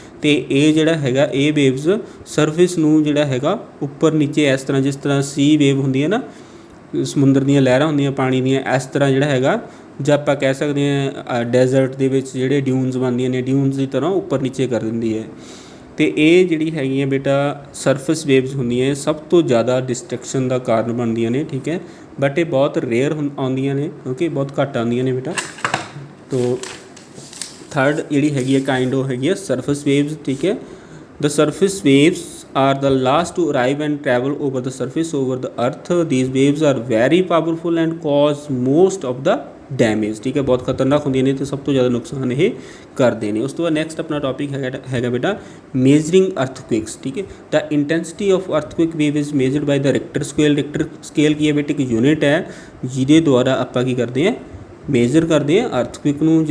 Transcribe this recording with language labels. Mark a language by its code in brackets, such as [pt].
[pa] ਅਤੇ ਇਹ ਜਿਹੜਾ ਹੈਗਾ ਇਹ ਵੇਵਜ਼ ਸਰਫੇਸ ਨੂੰ ਜਿਹੜਾ ਹੈਗਾ ਉੱਪਰ ਨੀਚੇ ਇਸ ਤਰ੍ਹਾਂ, ਜਿਸ ਤਰ੍ਹਾਂ ਸੀ ਵੇਵ ਹੁੰਦੀ ਹੈ ਨਾ, ਸਮੁੰਦਰ ਦੀਆਂ ਲਹਿਰਾਂ ਹੁੰਦੀਆਂ ਪਾਣੀ ਦੀਆਂ, ਇਸ ਤਰ੍ਹਾਂ ਜਿਹੜਾ ਹੈਗਾ, ਜਾਂ ਆਪਾਂ ਕਹਿ ਸਕਦੇ ਹਾਂ ਡੈਜ਼ਰਟ ਦੇ ਵਿੱਚ ਜਿਹੜੇ ਡਿਊਨਸ ਬਣਦੀਆਂ ਨੇ, ਡਿਊਨਸ ਦੀ ਤਰ੍ਹਾਂ ਉੱਪਰ ਨੀਚੇ ਕਰ ਦਿੰਦੀ ਹੈ। ਅਤੇ ਇਹ ਜਿਹੜੀ ਹੈਗੀਆਂ ਬੇਟਾ ਸਰਫੇਸ ਵੇਵਜ਼ ਹੁੰਦੀਆਂ, ਸਭ ਤੋਂ ਜ਼ਿਆਦਾ ਡਿਸਟਰੈਕਸ਼ਨ ਦਾ ਕਾਰਨ ਬਣਦੀਆਂ ਨੇ। ਠੀਕ ਹੈ, ਬਟ ਇਹ ਬਹੁਤ ਰੇਅਰ ਆਉਂਦੀਆਂ ਨੇ। ਓਕੇ, ਬਹੁਤ ਘੱਟ ਆਉਂਦੀਆਂ ਨੇ ਬੇਟਾ। ਤੋ ਥਰਡ ਜਿਹੜੀ ਹੈਗੀ ਹੈ ਕਾਈਂਡ ਉਹ ਹੈਗੀ ਹੈ ਸਰਫੇਸ ਵੇਵਜ਼। ਠੀਕ ਹੈ, [en] The surface waves are the last to arrive and travel over the surface over the earth. These waves are very powerful and cause most of the damage. [pa] ਠੀਕ ਹੈ, ਬਹੁਤ ਖਤਰਨਾਕ ਹੁੰਦੀਆਂ ਨੇ ਅਤੇ ਸਭ ਤੋਂ ਜ਼ਿਆਦਾ ਨੁਕਸਾਨ ਇਹ ਕਰਦੇ ਨੇ। ਉਸ ਤੋਂ ਬਾਅਦ ਨੈਕਸਟ ਆਪਣਾ ਟੌਪਿਕ ਹੈਗਾ ਬੇਟਾ [en] Measuring earthquakes. [pa] ਠੀਕ ਹੈ, [en] The intensity of earthquake wave is measured by the Richter scale. [pa] ਰਿਕਟਰ scale ਕੀ ਹੈ ਬੇਟਾ, ਇੱਕ ਯੂਨਿਟ ਹੈ ਜਿਹਦੇ ਦੁਆਰਾ ਆਪਾਂ ਕੀ ਕਰਦੇ ਹਾਂ, ਮੇਜਰ ਕਰਦੇ ਹਾਂ ਅਰਥਕੁਇਕ ਨੂੰ।